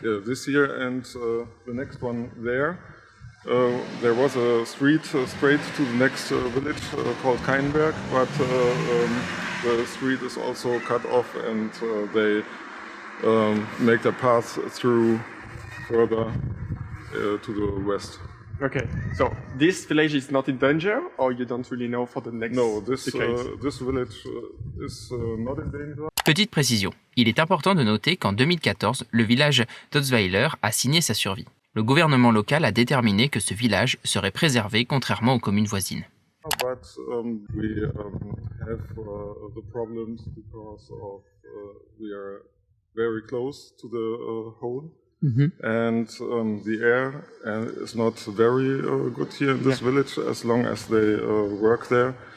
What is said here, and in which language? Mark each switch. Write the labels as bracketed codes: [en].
[en] Yeah, this year and the next one there. There was a street straight to the next village called Keinberg, but the street is also cut off and they make their path through further to the west. Okay, so this village is not in danger, or you don't really know for the next No, this decades? this village is not in danger. [fr] Petite précision, il est important de noter qu'en 2014, le village d'Otzweiler a signé sa survie. Le gouvernement local a déterminé que ce village serait préservé contrairement aux communes voisines. [en] But we have the problems because of we are very close to the hole. And the air is not very good here in this village as long as they work there.